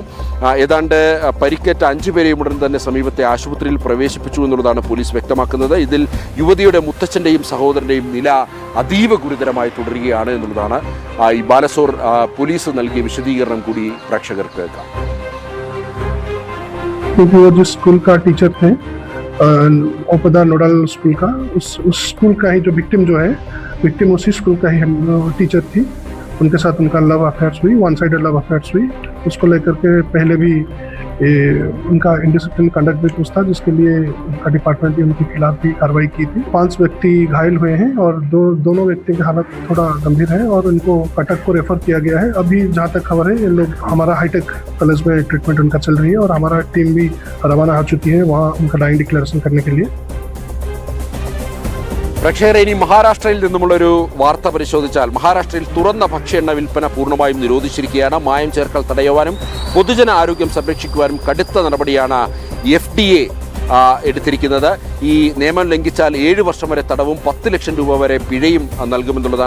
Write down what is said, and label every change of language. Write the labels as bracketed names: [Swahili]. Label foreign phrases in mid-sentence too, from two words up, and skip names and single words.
[Malayalam] ഏതാണ്ട് പരിക്കേറ്റ 5 പേരെയും ഉടൻ തന്നെ സമീപത്തെ ആശുപത്രിയിൽ പ്രവേശിപ്പിച്ചു എന്നുള്ളതാണ് പോലീസ് വ്യക്തമാക്കുന്നത്. ഇതിൽ യുവതിയുടെ മുത്തച്ഛൻ്റെയും സഹോദരൻ്റെയും നില അതീവ ഗുരുതരമായി തുടരുകയാണ് എന്നുള്ളതാണ് ഈ ബാലസോർ പോലീസ് നൽകിയ വിശദീകരണം കൂടി പ്രേക്ഷകർക്ക് കേൾക്കാം. [Hindi] वो जिस स्कूल का टीचर थे, ओपदा नोडल स्कूल का, उस स्कूल का ही जो विक्टिम उसी स्कूल का ही टीचर थी. उनके साथ उनका [English] love affairs [Hindi] हुई, [English] one sided love affairs [Hindi] हुई. उसको लेकर के पहले भी उनका [English] indiscipline conduct [Hindi] भी कुछ था, जिसके लिए उनका डिपार्टमेंट ने उनके खिलाफ भी कार्रवाई की थी. 5 व्यक्ति घायल हुए हैं और दोनों व्यक्ति की हालत थोड़ा गंभीर है और इनको कटक को रेफर किया गया है. अभी जहाँ तक खबर है, ये लोग हमारा हाईटेक कॉलेज में ट्रीटमेंट उनका चल रही है और हमारा टीम भी रवाना हो चुकी है वहाँ उनका [English] dying declaration [Hindi] करने के लिए. [Malayalam] പ്രേക്ഷകരെ, ഇനി മഹാരാഷ്ട്രയിൽ നിന്നുമുള്ളൊരു വാർത്ത പരിശോധിച്ചാൽ, മഹാരാഷ്ട്രയിൽ തുറന്ന ഭക്ഷ്യ എണ്ണ വിൽപ്പന പൂർണ്ണമായും നിരോധിച്ചിരിക്കുകയാണ്. മായം ചേർക്കൽ തടയുവാനും പൊതുജന ആരോഗ്യം സംരക്ഷിക്കുവാനും കടുത്ത നടപടിയാണ് FDA എടുത്തിരിക്കുന്നത്. ഈ നിയമം ലംഘിച്ചാൽ 7 വർഷം വരെ തടവും 10 ലക്ഷം രൂപ വരെ പിഴയും നൽകുമെന്നുള്ളതാണ്.